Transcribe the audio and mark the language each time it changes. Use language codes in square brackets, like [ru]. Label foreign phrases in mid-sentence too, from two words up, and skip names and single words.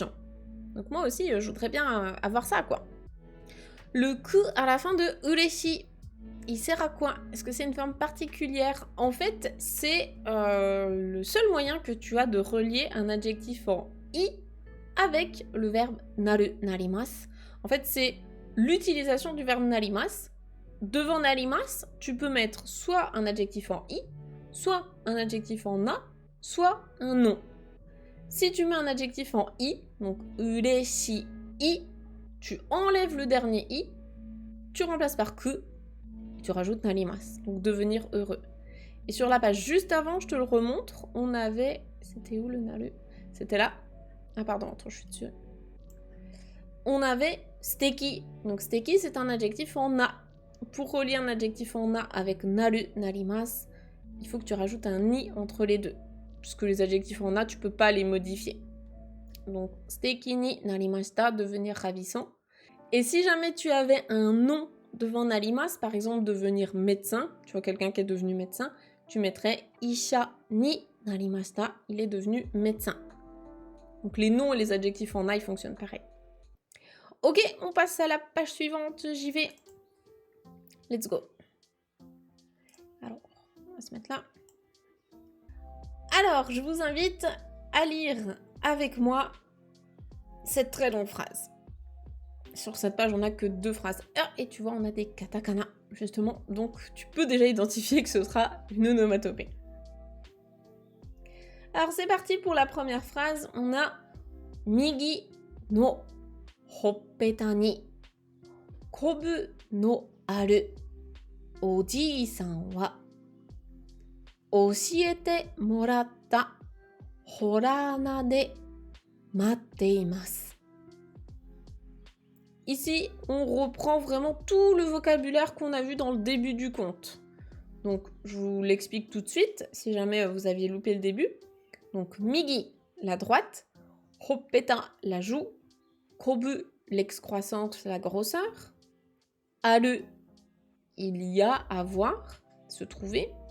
[fr] Donc moi aussi je voudrais bien avoir ça quoi. » Le ku à la fin de ureshi, il sert à quoi? Est-ce que c'est une forme particulière? En fait, c'est le seul moyen que tu as de relier un adjectif en i avec le verbe [ja] なる、なります. [fr] En fait, c'est l'utilisation du verbe narimasu. Devant narimasu, tu peux mettre soit un adjectif en i, soit un adjectif en na, soit un nom. Si tu mets un adjectif en i, donc ureshi i, tu enlèves le dernier i, tu remplaces par ku, tu rajoutes narimasu, donc devenir heureux. Et sur la page juste avant, je te le remontre, on avait... C'était où le naru? C'était là. Ah pardon, attends, je suis dessus. On avait steki. Donc steki, c'est un adjectif en na. Pour relier un adjectif en na avec [ja] なる、なります, [fr] il faut que tu rajoutes un ni entre les deux. Puisque les adjectifs en na, tu peux pas les modifier. [ja] Donc 素敵になりました, [fr] devenir ravissant. Et si jamais tu avais un nom devant narimasu, par exemple devenir médecin, tu vois quelqu'un qui est devenu médecin, tu mettrais [ja] 医者になりました, [fr] il est devenu médecin. Donc les noms et les adjectifs en na, ils fonctionnent pareil. Ok, on passe à la page suivante, j'y vais. [en] Let's go. [fr] Alors, on va se mettre là. Alors, je vous invite à lire avec moi cette très longue phrase. Sur cette page, on n'a que 2 phrases. Ah, et tu vois, on a des katakana, justement. Donc, tu peux déjà identifier que ce sera une onomatopée. Alors, c'est parti pour la première phrase. On a [ja] 右のほっぺたにこぶのあるおじさんは教えてもらったほらなで待っています. [fr] Ici, on reprend vraiment tout le vocabulaire qu'on a vu dans le début du conte. Donc, je vous l'explique tout de suite, si jamais vous aviez loupé le début. Donc, migi, la droite, hoppeta, la joue, kobu, l'excroissance, la grosseur, aru, il y a, avoir, se trouver.